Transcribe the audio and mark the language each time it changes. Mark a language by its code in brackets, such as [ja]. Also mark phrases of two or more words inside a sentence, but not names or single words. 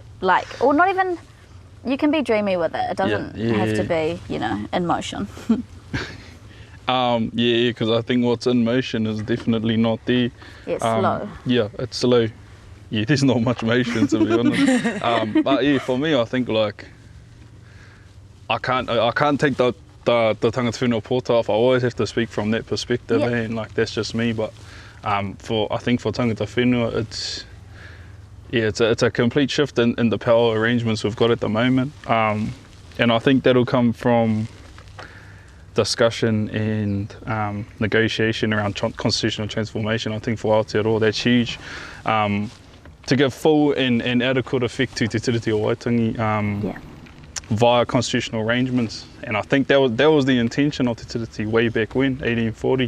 [en] Like, or not even, you can be dreamy with it. It doesn't have to be, you know, in motion. Because I think what's in motion is definitely not there. It's slow. Yeah, it's slow. Yeah, there's not much motion, to be honest. But yeah, for me, I think like I can't take the [mi] tangata whenua pōta [en] off. I always have to speak from that perspective, and like that's just me. But I think for [mi] tangata whenua, [en] it's a complete shift in the power arrangements we've got at the moment, and I think that'll come from discussion and negotiation around constitutional transformation. I think for Aotearoa that's huge, to give full and adequate effect to Te Tiriti o Waitangi via constitutional arrangements, and I think that was the intention of Te Tiriti way back when, 1840.